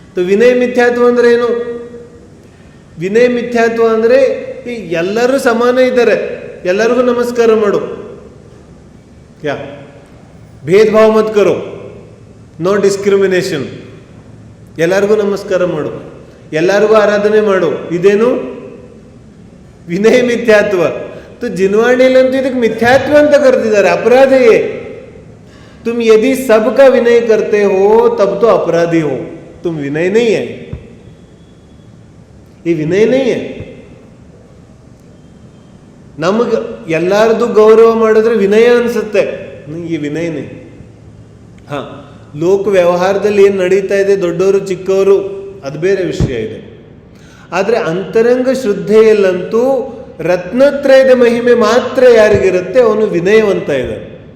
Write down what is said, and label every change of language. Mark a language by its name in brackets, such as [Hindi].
[Kannada] ವಿನಯ ಮಿಥ್ಯಾತ್ವ ಅಂದ್ರೆ ಏನು? ವಿನಯ ಮಿಥ್ಯಾತ್ವ ಅಂದ್ರೆ ಎಲ್ಲರೂ ಸಮಾನ ಇದ್ದಾರೆ, ಎಲ್ಲರಿಗೂ ನಮಸ್ಕಾರ ಮಾಡು, [Hindi] ಕ್ಯಾ ಭೇದ ಭಾವ ಮತ್ ಕರೋ, [English] no discrimination, [Kannada] ಎಲ್ಲರಿಗೂ ನಮಸ್ಕಾರ ಮಾಡು, ಎಲ್ಲರಿಗೂ ಆರಾಧನೆ ಮಾಡು. ಇದೇನು? ವಿನಯ ಮಿಥ್ಯಾತ್ವ. ಜಿನ್ವಾಣಿಯಲ್ಲಂತೂ ಇದಕ್ಕೆ ಮಿಥ್ಯಾತ್ವ ಅಂತ ಕರೆದಿದ್ದಾರೆ, ಅಪರಾಧ है. [Hindi] तुम यदि सबका विनय करते हो तब तो अपराधी हो, तुम विनय नहीं है, ये विनय नहीं है. [Kannada] ನಮಗೆ ಎಲ್ಲಾರದು ಗೌರವ ಮಾಡಿದ್ರೆ ವಿನಯ ಅನ್ಸುತ್ತೆ, ಈ ವಿನಯನೇ. ಹಾ, ಲೋಕ ವ್ಯವಹಾರದಲ್ಲಿ ಏನು ನಡೀತಾ ಇದೆ, ದೊಡ್ಡವರು ಚಿಕ್ಕವರು, ಅದು ಬೇರೆ ವಿಷಯ ಇದೆ. ಆದರೆ ಅಂತರಂಗ ಶ್ರದ್ಧೆಯಲ್ಲಂತೂ ರತ್ನತ್ರಯದ ಮಹಿಮೆ ಮಾತ್ರ ಯಾರಿಗಿರುತ್ತೆ ಅವನು ವಿನಯವಂತ ಇದ್ದಾನೆ.